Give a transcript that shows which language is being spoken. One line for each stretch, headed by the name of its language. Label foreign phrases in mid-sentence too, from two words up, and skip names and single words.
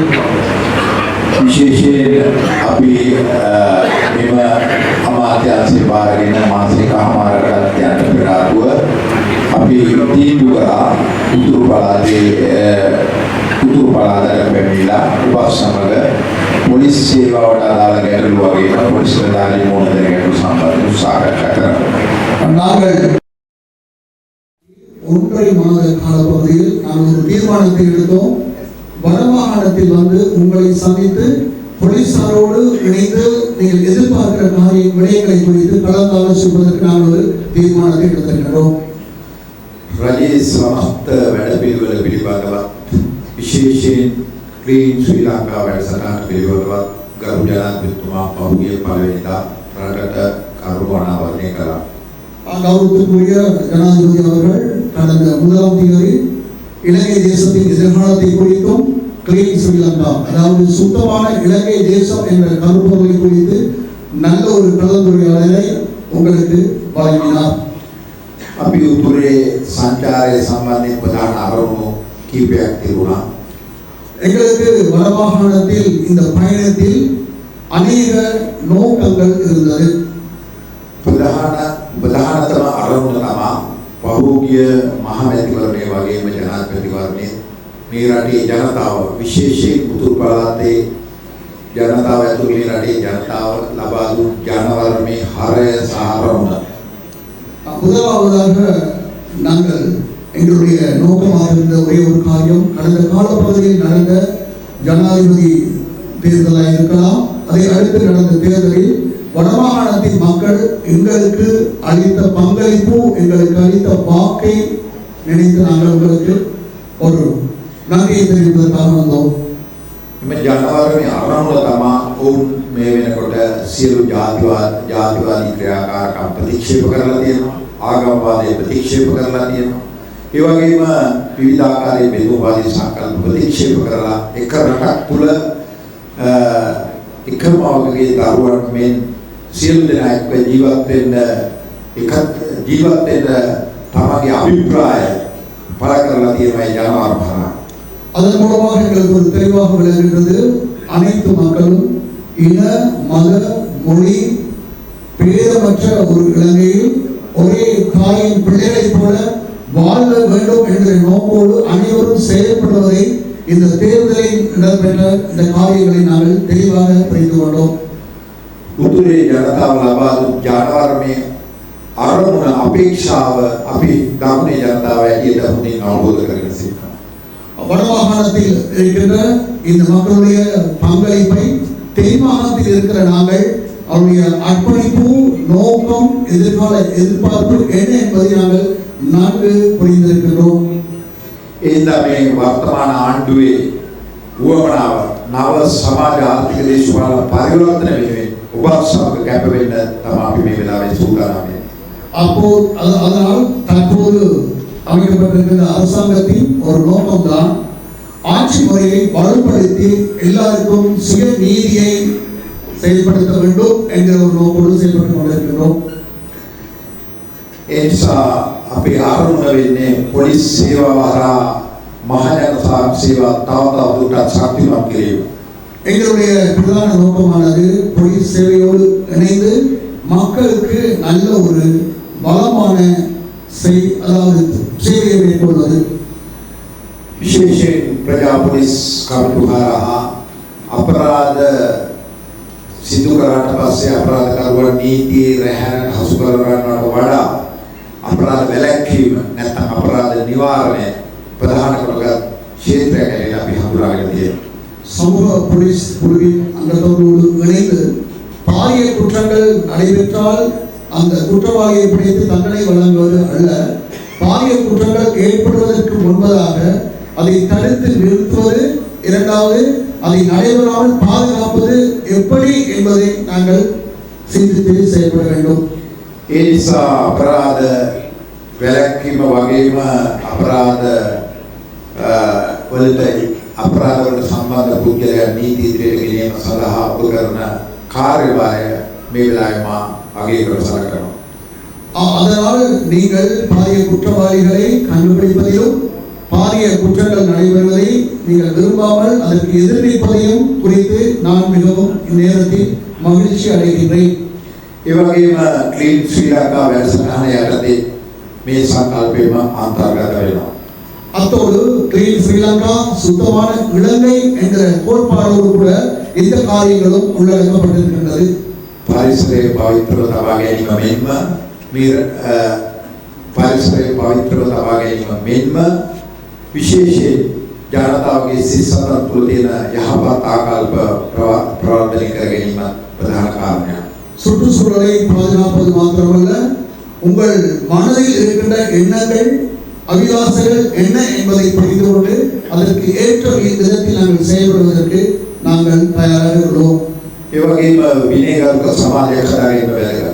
Sinhala: විශේෂයෙන් අපි මෙම අමාත්‍යාංශය බාරගෙන මාසිකමාරකට යන පෙර ආතුව අපි තීන්දුව කරා උතුරු පළාතට පැමිණිලා උපස් සමග පොලිස් සේවාවට අදාළ ගැටලු වගේම පොලිස් නිලධාරීන් මොන දෙන ගැටලු සම්බන්ධව සාකච්ඡා කරනවා.
Tamil: நாங்கள் ஒன்றை மாத காலப்பகுதியில் நாங்கள் ஒரு தீர்மானத்தை எடுத்தோம். வடமாகாணத்தில் வந்து உங்களை சந்தித்து போலீசாரோடு இணைந்து நீங்கள் எதிர்பார்க்கிற விடயங்களை குறித்து கலந்தாலோசிப்பதற்கு நாங்கள் ஒரு தீர்மானத்தை எடுத்திருக்கிறோம்.
Sinhala: රජයේ සමස්ත වැඩපිළිවෙල පිළිබඳවත් විශේෂයෙන් ක්ලීන් ශ්‍රී ලංකා වැඩසටහන පිළිබඳවත් ගරු ජනාධිපතිතුමා පහුගිය පළවෙනිදා රටට කරුණු අනාවරණය කළා.
Tamil: கௌரவத்துக்குரிய ஜனாதிபதி அவர்கள் கடந்த 1ஆம் தேதி இலங்கை தேசத்தின் எதிர்காலத்தை குறித்தும் கிளீன் ஸ்ரீலங்கா, அதாவது சுத்தமான இலங்கை தேசம் என்ற கருப்பொருளை குறித்து நல்ல ஒரு கலந்துரையாடலை உங்களுக்கு வழங்கினார்.
Sinhala: අපි උතුරේ සංචාරය සම්බන්ධයෙන් ප්‍රධාන අරමුණු කීපයක් තිබුණා.
Tamil: எங்களுக்கு வடமாகாணத்தில் இந்த பயணத்தில் அநேக நோக்கங்கள் இருந்தது.
Sinhala: ප්‍රධානතම අරමුණ තමයි පහුගිය මහමැතිවරණය වගේම ජනාධිපතිවරණය මේ රටේ ජනතාව විශේෂයෙන් උතුරු පළාතේ ජනතාව ඇතුළු මේ රටේ ජනතාව ලබා දුන් ජනවරමේ හරය සහ අරමුණ.
Tamil: முதலாவதாக நாங்கள் எங்களுடைய நோக்கமாக இருந்த ஒரே ஒரு காரியம் கடந்த காலப்பகுதியில் நடந்த ஜனாதிபதி தேர்தலாக இருக்கலாம், அதை அடுத்து நடந்த தேர்தலில் வடமாகாணத்தின் மக்கள் எங்களுக்கு அளித்த பங்களிப்பு, எங்களுக்கு அளித்த வாக்கை நினைத்து நாங்கள் உங்களுக்கு ஒரு நன்றியை தெரிவிப்பதற்காக வந்தோம்.
Sinhala: මේ ජනවරමේ අරමුණ තමයි ඔවුන් මේ වෙනකොට සියලු ජාතිවාදී ක්‍රියාකාරකම් ප්‍රතික්ෂේප කරලා තියෙනවා, ආගම්වාදය ප්‍රතික්ෂේප කරලා තියෙනවා. ඒ වගේම විවිධාකාරයේ බෙදුම්වාදී සංකල්ප ප්‍රතික්ෂේප කරලා එක රටක් තුල එකම වගේ දරුවන් මෙන් සියලු දෙනා එක්ක ජීවත් වෙන්න තමගේ අභිප්‍රාය පළ කරලා තියෙනවා ජනවරම.
Tamil: அதன் மூலமாக எங்களுக்கு ஒரு தெளிவாக விளங்குகிறது, அனைத்து மக்களும் இன மத மொழி பேதமற்ற ஒரு இலங்கையில் ஒரே தாயின் பிள்ளைகளைப் போல வாழ வேண்டும் என்ற நோக்கோடு அனைவரும் செயல்படுவதை இந்த தேர்தலில் இடம்பெற்ற இந்த காரியங்களை நாங்கள் தெளிவாக புரிந்து கொண்டோம்.
Sinhala: උතුරේ ජනතාව ලබා දුන් ජනවරමේ අරමුණ අපේක්ෂාව අපි දකුණේ ජනතාව ඇටියට හොඳින් අවබෝධ කරගෙන සිටිනවා.
Tamil: வடமாகாணத்தில் இருக்கின்ற இந்த மக்களுடைய பங்களிப்பை தென்மாகாணத்தில் இருக்கிற நாங்கள் அவருடைய அர்ப்பணிப்பு, நோக்கம், எதிர்கால எதிர்பார்ப்பு என்ன என்பதை நாங்கள் நன்கு புரிந்திருக்கிறோம்.
Sinhala: இந்த වර්තමාන ආණ්ඩුවේ උවමනාව නව සමාජ ආර්ථික දේශපාලන පරිවර්තන වෙනුවෙන් ඔබ සමග කැප වෙන්න තමයි අපි මේ වෙලාවේ සූදානම් වෙන්නේ.
Tamil: அதனால் தற்போது அமைக்கப்பட்டிருக்கிற அரசாங்கத்தின் ஒரு நோக்கம்தான் ஆட்சி முறையை வலுப்படுத்தி எல்லாருக்கும் சுய நீதியை செயல்படுத்த வேண்டும் என்கிற ஒரு நோக்கோடு செயல்பட்டு கொண்டிருக்கிறோம்.
Sinhala: ඒ නිසා අපි ආරම්භ වෙන්නේ පොලිස් සේවාව හරහා මහජන සේවා තවදුරටත් ශක්තිමත් කිරීම.
Tamil: எங்களுடைய பிரதான நோக்கமானது போலீஸ் சேவையோடு இணைந்து மக்களுக்கு நல்ல ஒரு பலமான அதாவது சேவையை மேற்கொள்வது.
Sinhala: විශේෂයෙන් ප්‍රජා පොලිස් කමිටු හරහා අපරාධ සිදු කරාට පස්සේ අපරාධකරුවන් නීතියේ රැහැනට හසු කර ගන්නවට වඩා අපරාධ වැළැක්වීම නැත්නම් අපරාධ නිවාරණය ප්‍රධාන කොටගත් ක්ෂේත්‍රයක් ඇරෙලා අපි හඳුනාගෙන තියෙනවා.
Tamil: சமூக போலீஸ் குழுவின் அங்கத்தவர்களோடு இணைந்து பாரிய குற்றங்கள் நடைபெற்றால் அந்த குற்றவாளியை பிடித்து தண்டனை வழங்குவது அல்ல, பாரிய குற்றங்கள் ஏற்படுவதற்கு முன்பதாக அதை தடுத்து நிறுத்துவது, இரண்டாவது அதை நடைபெறாமல் பாதுகாப்பது எப்படி என்பதை நாங்கள் சிந்தித்து செயல்பட வேண்டும்.
Sinhala: ඒ නිසා අපරාධ වැළැක්වීම වගේම අපරාධ වලට අපරාධවලට සම්බන්ධ පුද්ගලයන් නීති ඉදිරියට ගෙනීම සඳහා ඔබ කරන කාර්යභාරය මේ වෙලාවේ මා අගය කර සලකනවා.
Tamil: அதனால் நீங்கள் பாரிய குற்றவாளிகளை கண்டுபிடிப்பதிலும் பாரிய குற்றங்கள் நடைபெறுவதை நீங்கள் விரும்பாமல் அதற்கு எதிர்நீப்பதையும் குறித்து நான் மிகவும் இந்நேரத்தில் மகிழ்ச்சி அடைகின்றேன்.
Sinhala: ඒ වගේම ක්ලීන් ශ්‍රී ලංකා වැඩසටහන යටතේ මේ සංකල්පයම අන්තර්ගත වෙනවා.
Tamil: அத்தோடு கிளீன் ஸ்ரீலங்கா சுத்தமான இலங்கை என்கிற கோட்பாடோடு கூட இந்த காரியங்களும் உள்ளடக்கப்பட்டிருக்கின்றது.
Sinhala: පරිසරයේ පවිත්‍රව තබා ගැනීම මෙන්ම පරිසරයේ පවිත්‍රව තබා ගැනීම මෙන්ම විශේෂයෙන් ජනතාවගේ සිත් තුළ තියෙන යහපත් ආකල්ප ප්‍රවර්ධනය කර ගැනීම ප්‍රධාන කාරණයක්.
Tamil: சுற்றுச்சூழலை பாதுகாப்பது மாத்திரமல்ல, உங்கள் மனதில் இருக்கின்ற எண்ணங்கள் அபிலாசைகள் என்ன என்பதை புரிந்து கொண்டு அதற்கு ஏற்ற விதத்தில் நாங்கள் செயல்படுவதற்கு நாங்கள் தயாராக உள்ளோம்.
Sinhala: ඒ වගේම විනයගරුක සමාජයක් හදාගන්න බැහැ.